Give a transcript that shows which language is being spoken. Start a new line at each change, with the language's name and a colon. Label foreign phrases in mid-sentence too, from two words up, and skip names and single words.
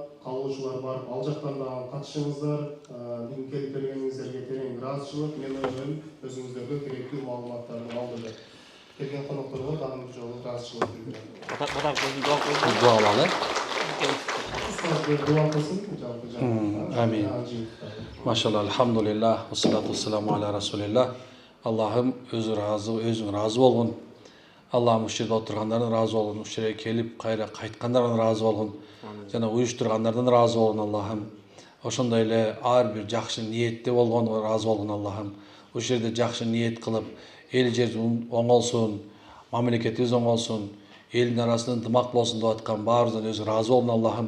Kyrgyz: Калуучулар барып ал жактан дагы катышыңыздар. Бүгүн келип бергениңиздерге терең ыраазычылык. Мен ойлойм, өзүңүздөргө керектүү маалыматтарды алдыда. Келген конокторго дагы бир жолу ыраазычылык билдирем. Дуа кылалы. Устаз дуа кылсын жалпы. Амин. Машалла,
Arabic: الحمد لله والصلاة والسلام على رسول الله.
Kyrgyz: Аллахым өзүң ыраазы болгун. Аллахым ушул жерде отургандардын ыраазы болгун, ушул жерге келип кайра кайткандардан ыраазы болгун. Жана уюштургандардан ыраазы болгун Аллахым. Ошондой эле ар бир жакшы ниетте болгон ыраазы болгун Аллахым. Ушул жерде жакшы ниет кылып, эл жер оңолсун, мамлекетибиз оңолсун, элдин арасында ынтымак болсун деп аткан баарыбыздан өзү ыраазы болгун Аллахым.